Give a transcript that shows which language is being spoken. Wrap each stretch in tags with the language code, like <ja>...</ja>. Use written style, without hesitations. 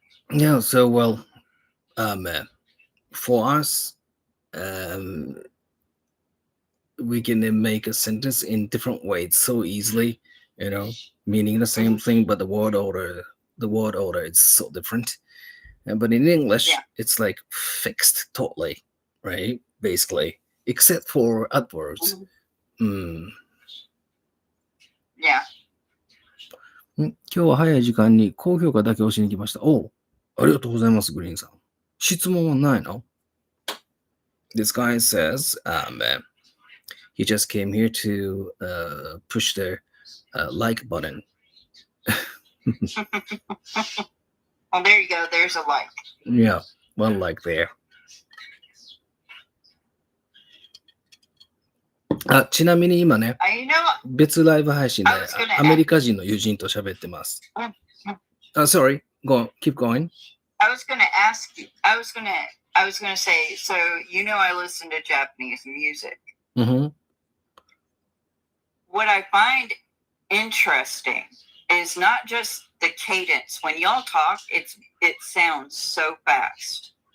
<en>Yeah, so well, for us, we can make a sentence in different ways so easily, meaning the same thing, but the word order is so different. But in English, it's like fixed totally, right? Basically, except for adverbs. Yeah.</en> <ja>今日は早い時間に高評価だけ押しに来ました。おう、ありがとうございます、グリーンさん。質問はないの？</ja> <en>This guy says, he just came here to push the like button. Well, there you go. There's a like. Yeah, one like there.</en> <ja>ちなみに今ね、別ライブ配信でアメリカ人の友人と喋ってます。</ja> <en>Sorry, keep going. I was going to say, so I listen to Japanese music. Mm-hmm. What I find interesting is not just the cadence. When y'all talk, it sounds so fast.</en>